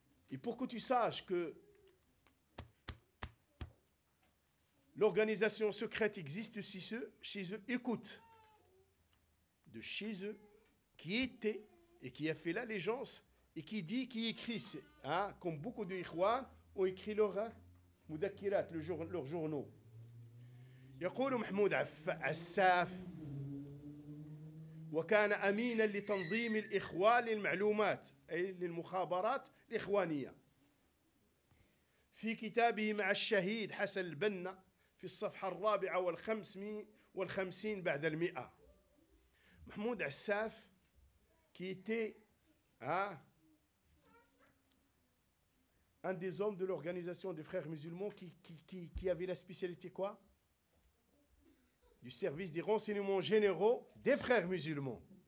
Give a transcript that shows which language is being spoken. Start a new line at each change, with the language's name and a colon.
French: Et pour que tu saches que l'organisation secrète existe chez eux, écoute de chez eux qui était et qui a fait l'allégeance et qui dit, qui écrit, comme beaucoup de Ikhwan ont écrit leur Moudakirat, leur journaux.
Arabic: يقول محمود عساف وكان أمينا لتنظيم الإخوان للمعلومات أي للمخابرات الإخوانية في كتابه مع الشهيد حسن البنا في الصفحة 54 بعد 100.
French: محمود عساف qui était un des hommes de l'organisation des frères musulmans qui avait la spécialité quoi? Du service des renseignements généraux des frères musulmans.